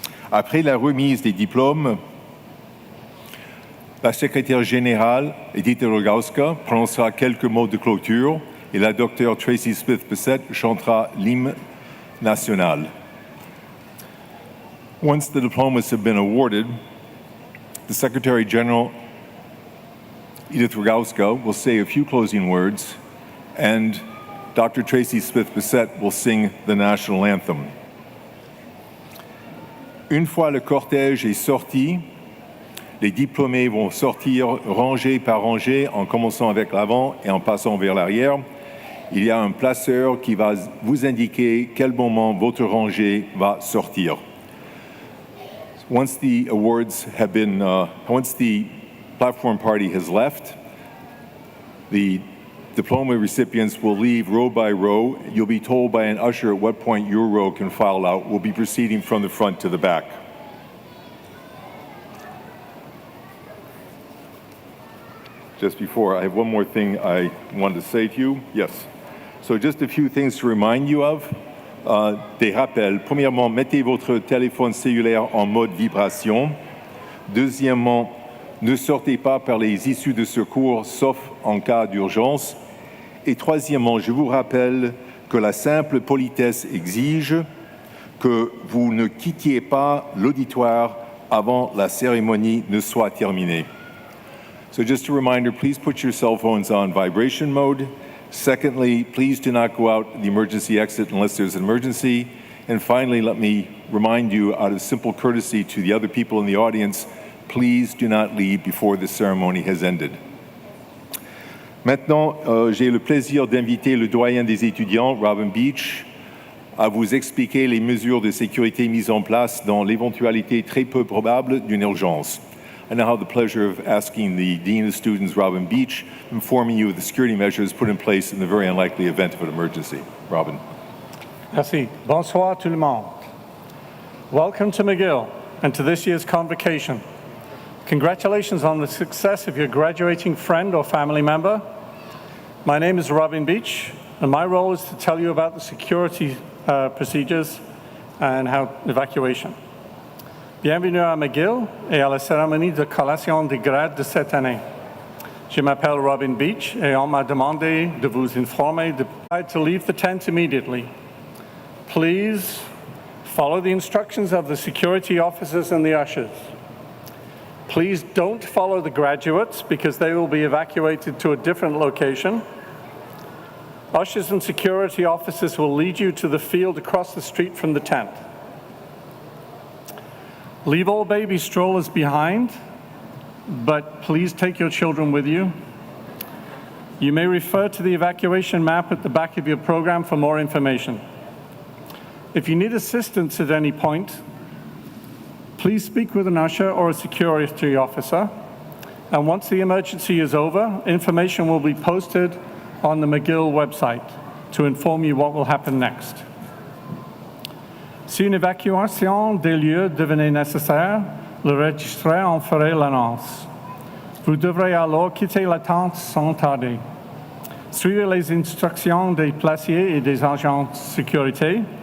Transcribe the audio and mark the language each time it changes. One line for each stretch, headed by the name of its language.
French: Après la remise des diplômes, la secrétaire générale, Edith Rogowska, prononcera quelques mots de clôture et la docteure Tracy Smith-Bissett chantera l'hymne national.
English: Once the diplomas have been awarded, the Secretary General, Edith Rogowska, will say a few closing words, and Dr. Tracy Smith-Bissett will sing the national anthem.
French: Une fois le cortège est sorti, les diplômés vont sortir rangée par rangée en commençant avec l'avant et en passant vers l'arrière. Il y a un placeur qui va vous indiquer quel moment votre rangée va sortir.
English: Once the awards have been, once the platform party has left, the diploma recipients will leave row by row. You'll be told by an usher at what point your row can file out. We'll be proceeding from the front to the back. Just before, I have one more thing I wanted to say to you. Yes. So just a few things to remind you of.
French: Des rappels. Premièrement, mettez votre téléphone cellulaire en mode vibration. Deuxièmement, ne sortez pas par les issues de secours, sauf en cas d'urgence. Et troisièmement, je vous rappelle que la simple politesse exige que vous ne quittiez pas l'auditoire avant la cérémonie ne soit terminée.
English: So just a reminder, please put your cell phones on vibration mode. Secondly, please do not go out the emergency exit unless there's an emergency. And finally, let me remind you, out of simple courtesy to the other people in the audience, please do not leave before the ceremony has ended.
French: Maintenant, j'ai le plaisir d'inviter le doyen des étudiants, Robin Beach, à vous expliquer les mesures de sécurité mises en place dans l'éventualité très peu probable d'une urgence.
English: I now have the pleasure of asking the Dean of Students, Robin Beach, informing you of the security measures put in place in the very unlikely event of an emergency. Robin.
French: Merci. Bonsoir tout le monde.
English: Welcome to Mcgill and to this year's Convocation. Congratulations on the success of your graduating friend or family member. My name is Robin Beach, and my role is to tell you about the security procedures and how evacuation.
French: Bienvenue à Mcgill et à la cérémonie de collation des grades de cette année. Je m'appelle Robin Beach et on m'a demandé de vous informer
English: to leave the tent immediately. Please follow the instructions of the security officers and the ushers. Please don't follow the graduates because they will be evacuated to a different location. Ushers and security officers will lead you to the field across the street from the tent. Leave all baby strollers behind, but please take your children with you. You may refer to the evacuation map at the back of your program for more information. If you need assistance at any point, please speak with an usher or a security officer. And once the emergency is over, information will be posted on the Mcgill website to inform you what will happen next.
French: Si une évacuation des lieux devenait nécessaire, le registraire en ferait l'annonce. Vous devrez alors quitter la tente sans tarder. Suivez les instructions des placiers et des agents de sécurité.